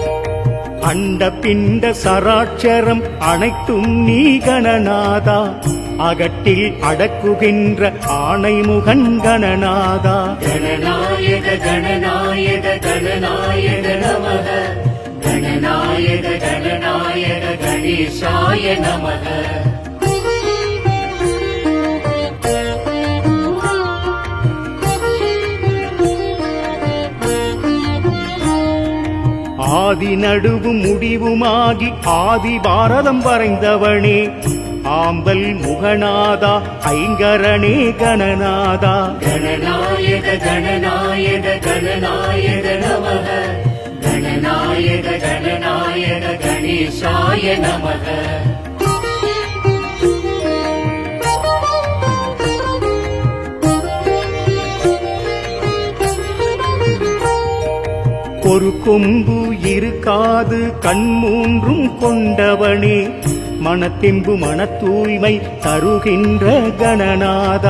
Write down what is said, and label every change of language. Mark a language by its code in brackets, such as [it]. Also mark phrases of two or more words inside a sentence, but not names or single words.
[ta] அண்ட பிண்ட சராட்சரம் அனைத்தும் நீ கணநாதா அகட்டில் அடக்குகின்ற ஆணைமுகன் கணநாதா [sa] गणनायक गणनायक गणनायक नमः गणनायक गणनायक गणेशाय नमः [ta] ஆதி நடுவும் முடிவுமாகி ஆதி பாரதம் வரைந்தவனே ஆம்பல் முகநாதா ஐங்கரனே கணநாதா [sa] गणनायक गणनायक गणनायक नमः गणनायक गणनायक गणेशाय नमः [ta] ஒரு கொம்பு இருக்காது கண்மூன்றும் கொண்டவனே மனத்தெம்பு மன தூய்மை தருகின்ற கணநாதா